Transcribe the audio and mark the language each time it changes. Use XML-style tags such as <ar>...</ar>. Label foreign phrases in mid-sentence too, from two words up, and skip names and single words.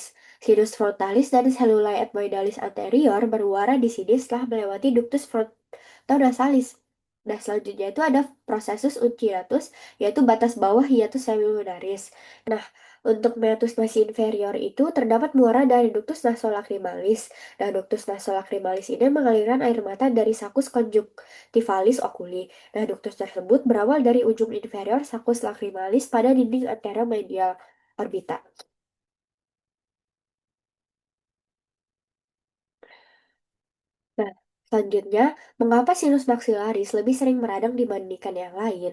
<la>Sinus frontalis</la> <id>dan</id> <la>cellulae ethmoidalis anterior</la> <id>bermuara di sini setelah melewati</id> <la>ductus frontonasalis.</la> <id>Nah, selanjutnya itu ada</id> <la>processus uncinatus,</la> <id>yaitu batas bawah</id> <la>hiatus semilunaris.</la> <id>Nah, untuk</id> <la>meatus nasi inferior</la> <id>itu terdapat muara dari</id> <la>ductus nasolacrimalis.</la> <id>Nah,</id> <la>ductus nasolacrimalis</la> <id>ini mengalirkan air mata dari</id> <la>sakus conjunctivalis oculi.</la> <id>Nah, ductus tersebut berawal dari ujung inferior</id> <la>sakus lacrimalis</la> <id>pada dinding anteromedial orbita. Nah, selanjutnya, mengapa</id> <la>sinus maxillaris</la> <id>lebih sering meradang dibandingkan yang lain?</id>